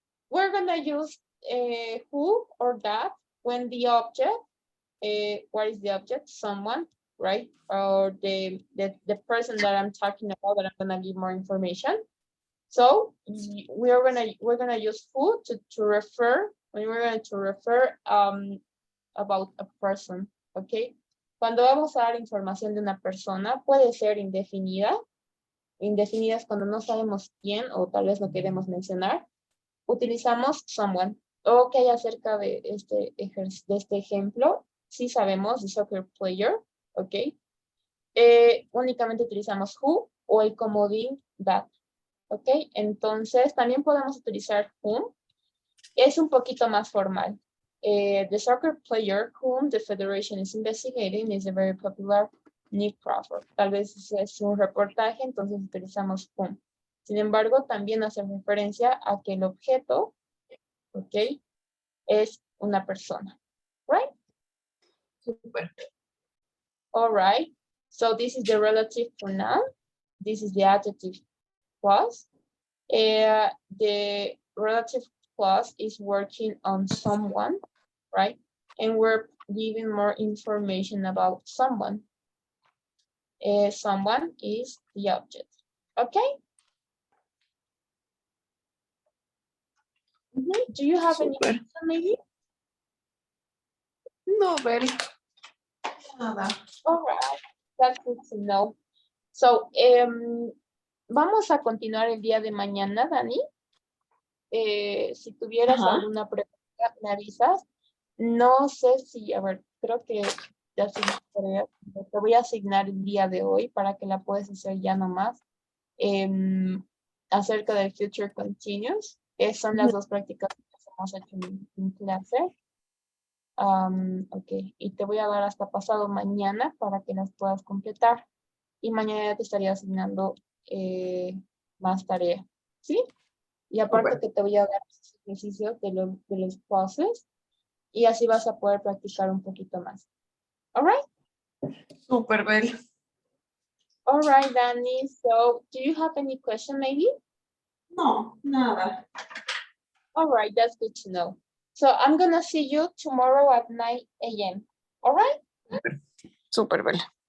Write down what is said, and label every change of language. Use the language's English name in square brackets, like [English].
[English] We're gonna use who or that when the object, what is the object? Someone, right? Or the person that I'm talking about that I'm gonna give more information. So we're gonna use who to refer, when we're going to refer about a person, okay? [Spanish] Cuando vamos a dar información de una persona, puede ser indefinida. Indefinida es cuando no sabemos quién o tal vez no queremos mencionar. Utilizamos someone. Ok, acerca de este ejemplo, sí sabemos, [English] the soccer player, [Spanish] ok. Únicamente utilizamos who o el comodín that, ok. Entonces, también podemos utilizar whom. Es un poquito más formal. The soccer player whom the Federation is investigating is a very popular Nick Crawford. Tal vez es un reportaje, entonces utilizamos whom. Sin embargo, también hace referencia a que el objeto, ok, es una persona, right? Súper. [English] All right. So this is the relative pronoun. This is the adjective clause. The relative clause is working on someone, right? And we're giving more information about someone. Someone is the object, okay? Do you have any [Spanish] Súper. [English] question maybe? [Spanish] No, Bel, nada. [English] All right, that's good to know. [Spanish] So, vamos a continuar el día de mañana, Dani. Si tuvieras Ajá. alguna pregunta, me avisas. No sé si, a ver, creo que ya sí, te voy a asignar el día de hoy para que la puedas hacer ya nomás. Acerca del Future Continuous, que son las dos prácticas que hemos hecho en clase. Ok, y te voy a dar hasta pasado mañana para que las puedas completar. Y mañana ya te estaría asignando más tarea, ¿sí? Y aparte Súper. que te voy a dar ejercicios de los clases y así vas a poder practicar un poquito más. [English] All right? [Spanish] Súper, Bel. [English] All right, Danny. So, do you have any question maybe? [Spanish] No, nada. [English] All right, that's good to know. So, I'm gonna see you tomorrow at 9 a.m. All right? [Spanish] Súper, Bel.